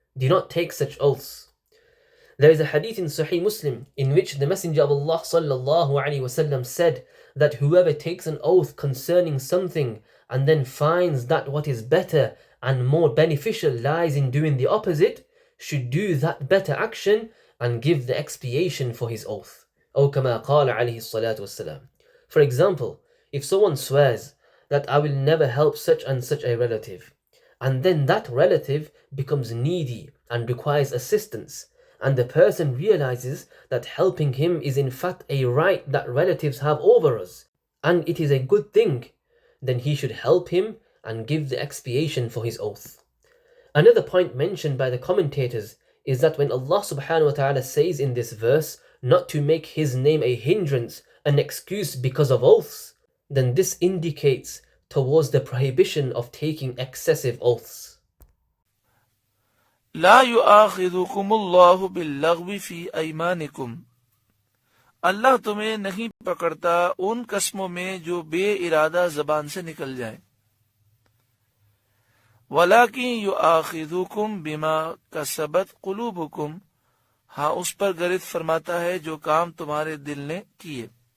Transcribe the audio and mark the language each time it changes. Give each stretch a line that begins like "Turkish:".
English: Do not take such oaths. There is a hadith in Sahih Muslim in which the Messenger of Allah sallallahu alaihi wasallam said that whoever takes an oath concerning something and then finds that what is better and more beneficial lies in doing the opposite, should do that better action and give the expiation for his oath.
Arabic: أو كما قال عليه الصلاة والسلام.
English: For example, if someone swears that I will never help such and such a relative, and then that relative becomes needy and requires assistance, and the person realizes that helping him is in fact a right that relatives have over us, and it is a good thing, then he should help him and give the expiation for his oath. Another point mentioned by the commentators is that when Allah subhanahu wa ta'ala says in this verse not to make his name a hindrance, an excuse because of oaths, then this indicates towards the prohibition of taking excessive oaths.
Arabic: لا يؤاخذكم الله باللغو في أيمانكم.
Urdu: اللہ تمہیں نہیں پکڑتا ان قسموں میں جو بے ارادہ زبان سے نکل جائیں.
Arabic: وَلَكِنْ يُؤَاخِذُكُمْ بِمَا كَسَبَتْ قُلُوبُكُمْ.
Urdu: ہاں اس پر گرفت فرماتا ہے جو کام تمہارے دل نے کیے.